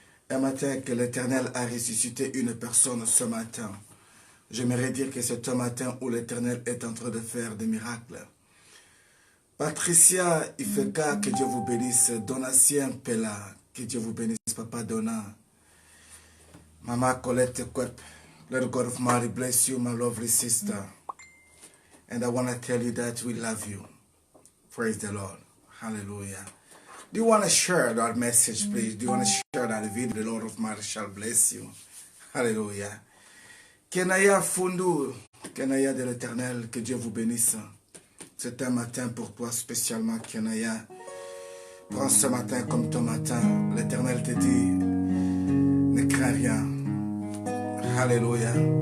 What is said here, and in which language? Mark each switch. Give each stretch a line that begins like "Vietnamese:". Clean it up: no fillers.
French: Un matin que l'Éternel a ressuscité une personne ce matin. J'aimerais dire que c'est un matin où l'Éternel est en train de faire des miracles. Patricia Ifeka, que Dieu vous bénisse. Donatien Pella, que Dieu vous bénisse. Papa Donna. Mama Colette Kwep.
English: Let the God of Mary bless you, my lovely sister. And I want to tell you that we love you. Praise the Lord. Hallelujah. Do you want to share that message, please? Do you want to share that video? The Lord of Mary shall bless you. Hallelujah.
French: Kenaya Fundu, Kenaya de l'Éternel, que Dieu vous bénisse. C'est un matin pour toi spécialement, Kenaya. Prends ce matin comme ton matin. L'Éternel te dit, ne crains rien. Alléluia.